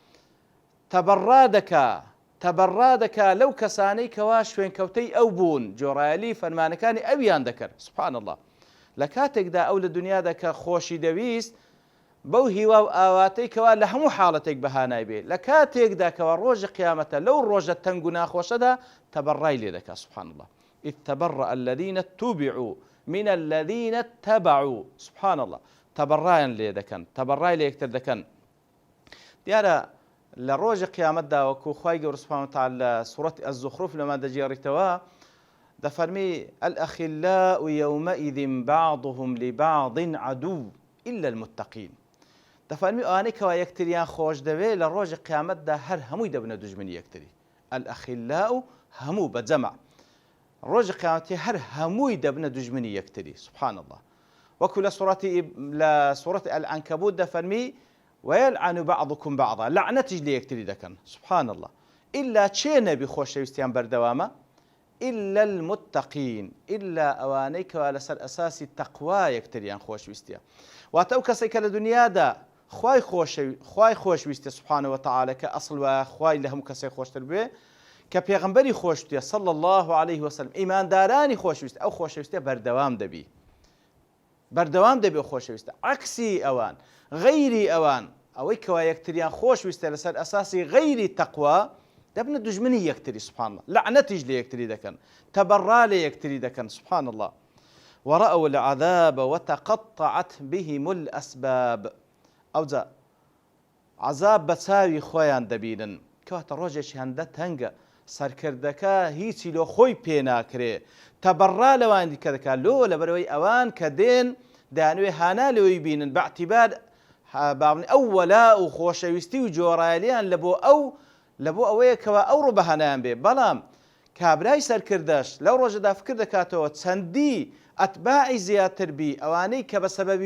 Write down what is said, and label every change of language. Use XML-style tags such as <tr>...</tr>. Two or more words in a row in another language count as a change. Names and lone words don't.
<ckb>تەبەڕا دەکا لەو کەسانەی کەوا شوێنکەوتەی ئەو بوون جۆرایلی فەرمانەکانی ئەویان دەکرد</ckb> <ar>سبحان الله</ar> <ckb>لە کاتێکدا ئەو لە دنیادا کە خۆشی دەویست بەو هیوا و ئاواتەی کەوا لە هەموو حاڵەتێک بەهانای بێ لە کاتێکدا کەوا ڕۆژی قیامەتە لەو ڕۆژە تەنگ و ناخۆشەدا تەبەڕای لێ دەکا</ckb> <ar>سبحان الله إذ تبرأ الذين اتبعوا من الذين اتبعوا سبحان الله</ar> <ckb>تەبەڕایان لێ دەکەن تەبەڕای لە یەکتر دەکەن دیارە لە ڕۆژی قیامەتدا وەکو خوای گەورە</ckb> <ar>سبحانه وتعالى</ar> <ckb>لە سوورەتی الزخرف لەمان دەجێڕیتەوە دەفەرمی</ckb> <ar>الأخلاء يومئذ بعضهم لبعض عدو إلا المتقين</ar> <ckb>دەفەرمی ئەوانەی کەوا یەکتریان خۆش دەوێت لە ڕۆژی قیامەتدا هەر هەمووی دەبنە دوژمنی یەکتری الأخلاء هەموو بەجەمع ڕۆژی قیامەتی هەر هەمووی دەبنە دوژمنی یەکتری</ckb> <ar>سبحان الله</ar> <ckb>وەکو لە سوورەتی العنکەبوت دەفەرمی</ckb> <ar>ويلعن بعضكم بعضا</ar> <ckb>لعنەتیش لە یەکتری دەکەن</ckb> <ar>سبحان الله</ar> <ckb>إلا چێ نەبی خۆشەویستیان بەردەوامە</ckb> <ar>إلا المتقين</ar> <ckb>إلا ئەوانەی کەوا لەسەر ئەساسی تەقوا یەکتریان خۆشویستیە واتە ئەو کەسێک کە لە دنیادا خوای خۆشویستە</ckb> <ar>سبحانه وتعالى</ar> <ckb>کە ئەسڵ وایە خوای لە هەموو کەسێک خۆشتر بێ کە پێغەمبەری خۆشتیە</ckb> <ar>صلى الله عليه وسلم</ar> <ckb>ئیماندارانی خۆشویست ئەو خۆشەویستە بەردەوام دەبی خۆشەویستە عکسی ئەوان غەیری ئەوان ئەوەی کەوا یەکتریان خۆشویستە لەسەر ئەساسی غەیری تەقوا دەبنە دوژمنی یەکتری</ckb> <ar>سبحان الله</ar> <ckb>لعنەتیش لە یەکتری دەکەن تەبەڕا لە یەکتری دەکەن</ckb> <ar>سبحان الله ورأوا العذاب وتقطعت بهم الأسباب</ar> <ckb>ئەوجا عذاب بە چاوی خۆیان دەبینن کەواتە ڕۆژێکی هەندە تەنگە سەرکردەکە هیچی لۆ خۆی پێ ناکرێ تەبەڕا لەوان دیکە دەکات لۆ لەبەرەوەی ئەوان کە دێن دەیانوێ هانا لەوەی بینن باعتیبار ئەو وەلا و خۆشەویستی و جۆرایلیان لە بۆ ئەوەیە کەوا ئەو ڕوو بەهانایان بێ بەڵام کابرای سەرکردەش لەو ڕۆژەدا فکر دەکاتەوە چەندی ئەتباعی زیاتر بی ئەوانەی کە بە سەبەبی</ckb>